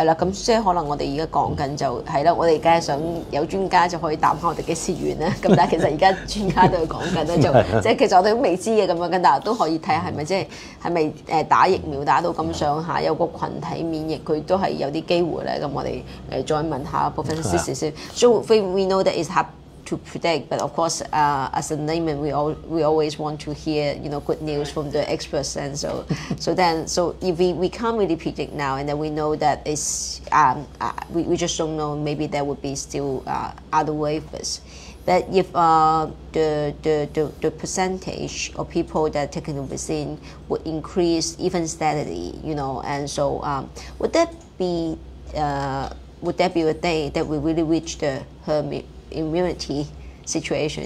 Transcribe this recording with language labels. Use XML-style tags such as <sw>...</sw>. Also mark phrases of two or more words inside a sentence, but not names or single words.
<yue>啦，咁即係可能我哋而家講緊就係啦，我哋梗係想有專家就可以答下我哋幾時完啦。咁但係其實而家專家都講緊咧，就即係其實我哋都未知嘅咁樣，但係都可以睇下係咪即係咪打疫苗打到咁上下，有個群體免疫，佢都係有啲機會咧。咁我哋再問下部分事實先。</yue> <en>So we know that it's hard to predict, but of course, as a layman, we always want to hear good news from the experts, and so if we can't really predict now, and then we know that it's we just don't know. Maybe there would be still other waves. But if the percentage of people that are taking the vaccine would increase even steadily, and so would that be a day that we really reach the herd immunity situation?</en>